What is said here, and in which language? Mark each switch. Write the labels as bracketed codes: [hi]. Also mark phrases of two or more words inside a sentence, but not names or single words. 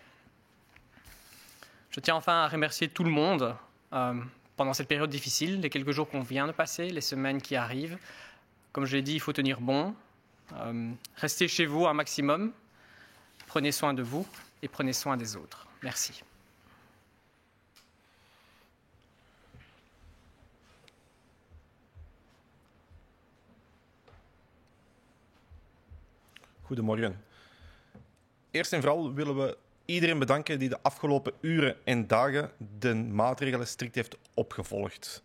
[fr] Je tiens enfin à remercier tout le monde pendant cette période difficile, les quelques jours qu'on vient de passer, les semaines qui arrivent. Comme je l'ai dit, il faut tenir bon. Restez chez vous un maximum. Prenez soin de vous et prenez soin des autres. Merci. [nl] Goedemorgen. Eerst en vooral willen we iedereen bedanken die de afgelopen uren en dagen de maatregelen strikt heeft opgevolgd.